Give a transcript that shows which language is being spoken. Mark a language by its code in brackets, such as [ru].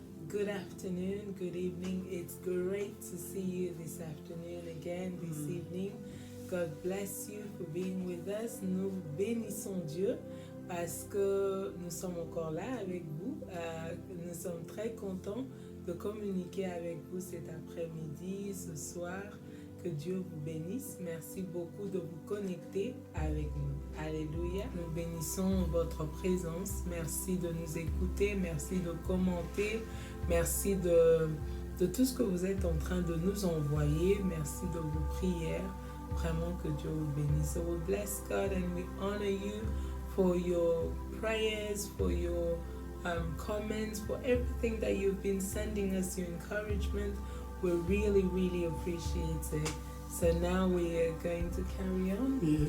[en] Good afternoon, good evening. It's great to see you this afternoon again, this evening. God bless you for being with us. [fr] Nous bénissons Dieu parce que nous sommes encore là avec vous. Nous sommes très contents de communiquer avec vous cet après-midi, ce soir. Que Dieu vous bénisse. Merci beaucoup de vous connecter avec nous. Alléluia. Nous bénissons votre présence. Merci de nous écouter. Merci de commenter. Merci de tout ce que vous êtes en train de nous envoyer. Merci de vos prières. Vraiment que Dieu vous bénisse. [en] So we bless God and we honor you for your prayers, for your comments, for everything that you've been sending us, your encouragement. We really, really appreciate it. So now we are going to carry on.